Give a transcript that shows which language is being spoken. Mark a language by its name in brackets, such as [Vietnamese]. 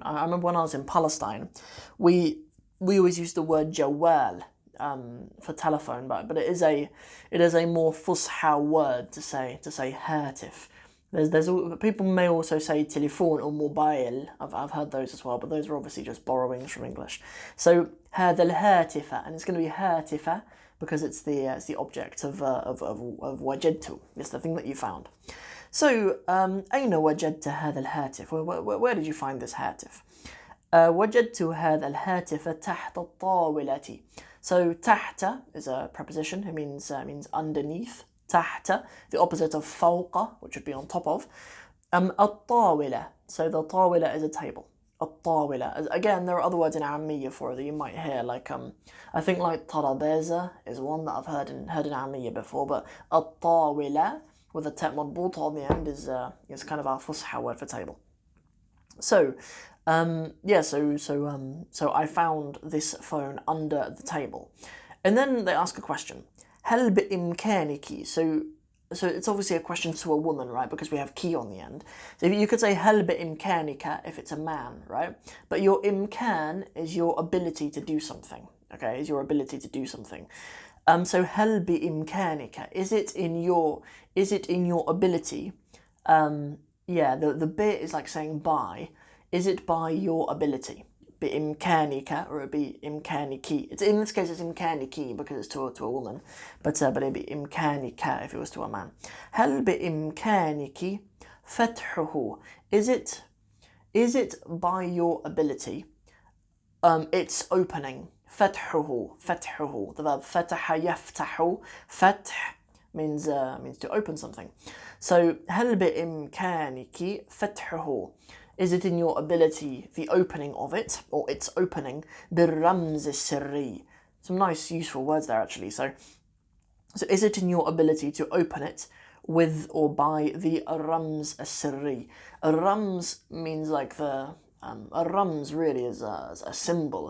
[English] I remember when I was in Palestine, we always used the word jawal for telephone, but it is a more fusha word to say هاتف. There's people may also say telephone or mobile. I've heard those as well, but those are obviously just borrowings from English. So هذا الهاتف, and it's going to be هاتفة because it's the object of وجدت. It's the thing that you found. [Arabic] So أين وجدت هذا الهاتف? [English] Where did you find this هاتف? [Arabic] وجدت هذا الهاتف تحت الطاولة. [English] So تحت is a preposition. It means underneath. تحت, the opposite of فوق, which would be on top of. الطاولة, so the طاولة is a table. [Arabic] الطاولة. [English] Again, there are other words in Arabic for it that you might hear, like I think like طرابيزة is one that I've heard in Arabic before, but الطاولة with a ta مربوطة on the end is kind of our fusha word for table. So yeah, so I found this phone under the table, and then they ask a question. [Arabic] هل بإمكانك? [English] So it's obviously a question to a woman, right? Because we have ki on the end. So you could say هل بإمكانك if it's a man, right? But your imkan is your ability to do something. Okay, is your ability to do something. [Arabic] So هل بإمكانك? [English] Is it in your ability? Yeah, the bit is like saying by. Is it by your ability? بإمكانك, or it'd be إمكانك. It's in this case it's إمكانك because it's to a woman, but it'd be إمكانك if it was to a man. [Arabic] هل بإمكانك فتحه? [English] Is it by your ability? It's opening. فتحه. The verb فتح يفتح. فتح means to open something. [Arabic] So هل بإمكانك فتحه? [English] Is it in your ability, the opening of it, or its opening, بالرمز السري? Some nice, useful words there, actually. So is it in your ability to open it with or by the rams السري? Rams means like the... a rams really is a symbol.